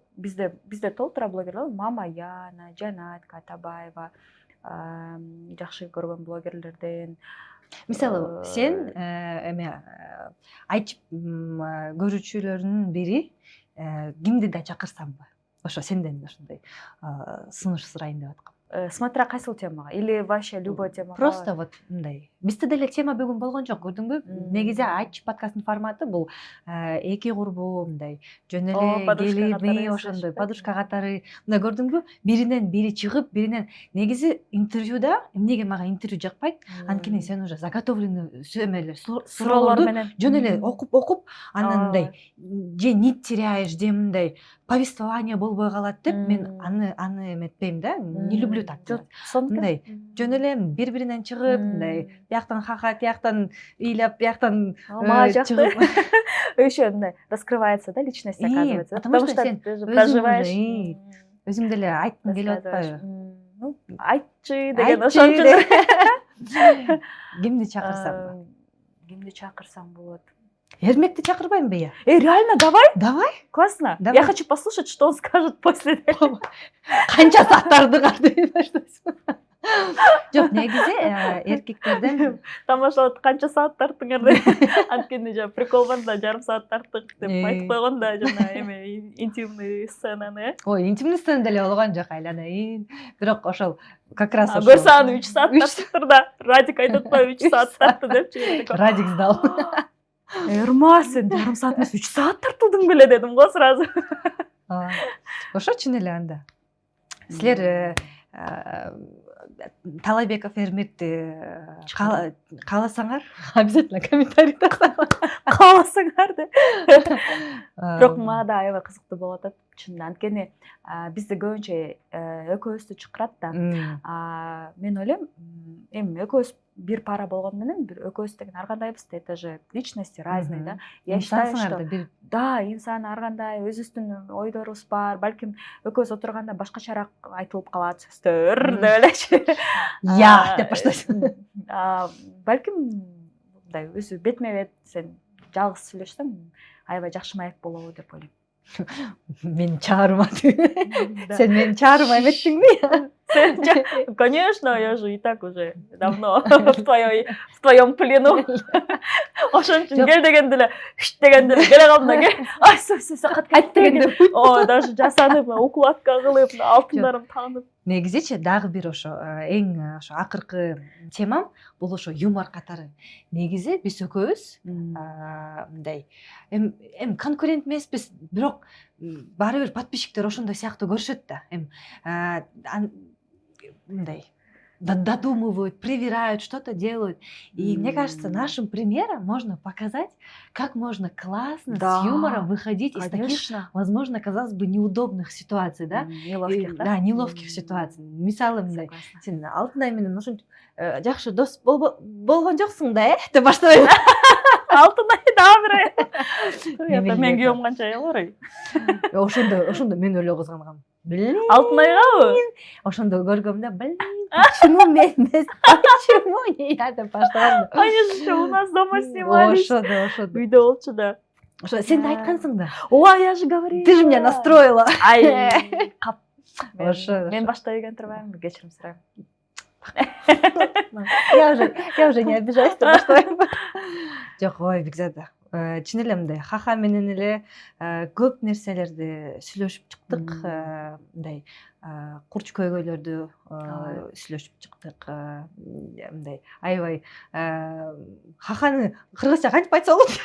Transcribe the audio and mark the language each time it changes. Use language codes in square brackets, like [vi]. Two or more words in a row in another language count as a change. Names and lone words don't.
[ky] Бизде толтура блогерлер, Мама Яна, Жанат Катабаева, жакшы көргөн блогерлерден. Мисалы, сен эме айтып көрүүчүлөрүнүн бири кимди да чакырсамбы? Ошо сенден ошондой сунуш сурайын деп аткам. [ru] Смотря [ky] кайсыл темага [ru] или вообще любой темага. Просто вот [ky] мындай. Бизде деле тема бүгүн болгон жок, көрдүңбү? Негизи айтчы подкасттын форматы бул эки курбу мындай жөн эле келип, ошондой подружка катары. Мындай көрдүңбү? Биринен бири чыгып, биринен негизи интервьюда эмнеге мага интервью жакпайт? Анткени сен [ru] уже заготовленный [ky] суроолорду менен жөн эле окуп, анан мындай же [ru] нит теряешь, [ky] же мындай повествование болбой калат деп мен аны эметпейм да, [ru] не люблю так. [ky] Мындай жөн эле бири-биринен чыгып, мындай бияктан хаха, тияктан ыйлап, бияктан мага жакты. Еще мындай [ru] раскрывается, да, личность оказывается. Потому что сен проживаешь. [ky] Өзүң деле айткың келип атпайбы? Ну, айтчы деген ошончу. Кимди чакырсам? Кимди чакырсам болот? Эрмекти чакырбайм быя? [ru] Реально, давай? Давай. Классно. Давай. Я хочу послушать, что он скажет после. [ky] Канча сааттарды кардый баштайсың? Жок, негизи эркектерден тамашалап канча саат тарттыңар деп. Анткени жана прикол бар да, жарым саат тарттык деп айтып койгон да, жана эме [ru] интимный сценаны. [ky] Ой, [ru] интимный сцена [ky] деле болгон жок, айланайын. Бирок ошол [ru] как раз [ky] ошол. Көрсө аны 3 саат тарттыр да. Радик айтып атпайбы 3 саат тартты депчи. Радик сдал. Эрма, сен жарым саат эмес 3 саат тартылдың беле дедим го сразу. Ошо чын эле анда. Силер Талайбеков Эрмекти кааласаңар, обязательно комментарийде кааласаңар деп. Бирок мага да аябай кызыктуу болуп атат, чынында. Анткени бизде көбүнчө экөөбүздү чакырат да. Мен ойлойм, эми экөөбүз бир пара болгону менен экөөбүз деген ар кандайбыз, [ru] это же личности разные, да. Я считаю, что да, [ky] инсан ар кандай өзүбүздүн ойдорубуз бар. Балким экөөбүз отурганда башкачараак айтылып калат сөздөр деп элечи. Я деп баштайсың. Балким мындай өзү бетме бет сен жалгыз сүйлөшсөң аябай жакшы маек болобу деп ойлойм. Мен чаармады. Сен мени чаармай эметтиңби? [ru] Конечно, я же и так уже давно в твоем плену. [ky] Ошон үчүн кел дегенде эле, дегенде эле келе калдым да, ай кайт дегенде, даже жасанып, укладка кылып, алтындарым таанып. Негизичи дагы бир ошо эң ошо акыркы темам бул ошо юмор катары. Негизи биз экөөбүз мындай эми конкурент эмеспиз, бирок баары бир подписчиктер ошондой сыяктуу көрүшөт да. [ru] Мындай додумывают, привирают, что-то делают. И мне кажется, нашим примером можно показать, как можно классно с юмором выходить из таких, возможно, казалось бы, неудобных ситуаций, да? Неловких, да? Да, неловких ситуаций. [ky] Мисалы мындай, сен алтынай менен ошентип жакшы дос болгон жоксуң да, деп баштайм. Алтынай дагы бир. Мен күйөөм канча ай. Ошондо мен эле кызгангам. Алтынайгабы? Ошондо көргөмдө, почему мен эмес? [ru] Почему я [ky] деп баштагам. [ru] Они же у нас дома снимались. [ky] Ошодо. Үйдө болчу да. Ошо сен да айткансың да. [ru] Ой, я же говорила. Ты же меня настроила. [ky] Ай, кап. Ошо. Мен баштай келген турбаймын, кечирим сурайм. [ru] Я уже не обижаюсь, [ky] деп баштайм. Жок, ой, Бекзада. Чын эле мындай хаха менен эле көп нерселерди сүйлөшүп чыктык, мындай курч көйгөйлөрдү сүйлөшүп чыктык, мындай аябай хаханы кыргызча кантип айтса болот?